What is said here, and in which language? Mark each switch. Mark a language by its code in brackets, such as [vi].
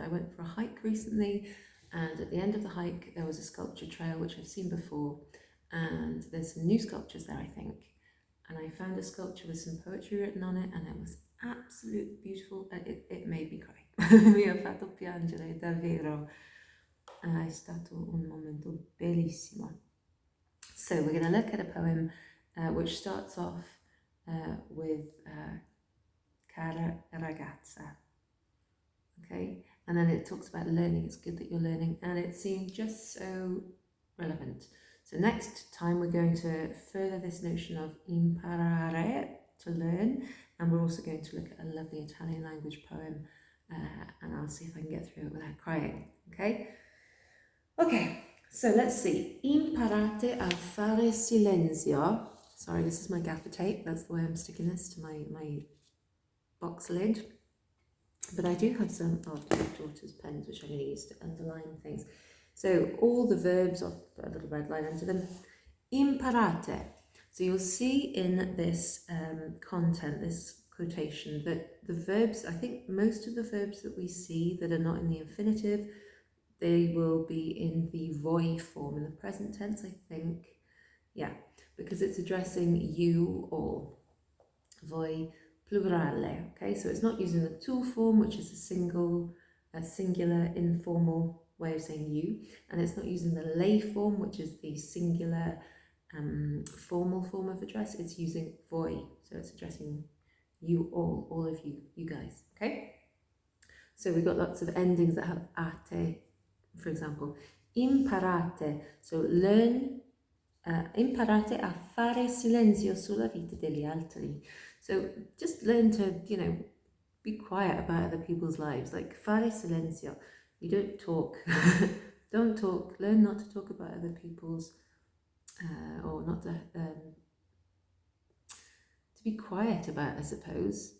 [en] I went for a hike recently, and at the end of the hike there was a sculpture trail which I've seen before, and there's some new sculptures there, I think, and I found a sculpture with some poetry written on it, and it was absolutely beautiful. It made me cry. [it] Mi ha fatto piangere davvero. È stato un momento bellissimo. [en] So we're going to look at a poem which starts off with cara ragazza, okay, and then it talks about learning. It's good that you're learning, and it seemed just so relevant. So next time we're going to further this notion of imparare, to learn, and we're also going to look at a lovely Italian language poem, and I'll see if I can get through it without crying, okay? Okay, so let's see. [it] Imparate a fare silenzio. [en] Sorry, this is my gaffer tape. That's the way I'm sticking this to my box lid. But I do have some of my daughter's pens which I'm going to use to underline things. So all the verbs, I'll put a little red line under them. Imparate. So you'll see in this content, this quotation, that the verbs, I think most of the verbs that we see that are not in the infinitive, they will be in the voi form, in the present tense, I think. Yeah, because it's addressing you all. [it] Voi plurale, [en] okay? So it's not using the tu form, which is a singular, informal way of saying you, and it's not using the lei form, which is the singular, formal form of address. It's using voi, so it's addressing you all of you, you guys, okay? So we've got lots of endings that have ate. For example, imparate, so learn, [it] imparate a fare silenzio sulla vita degli altri. [en] So just learn to, be quiet about other people's lives, like [it] fare silenzio, [en] You don't talk. Don't talk. Learn not to talk about other people's, or not to be quiet about, I suppose.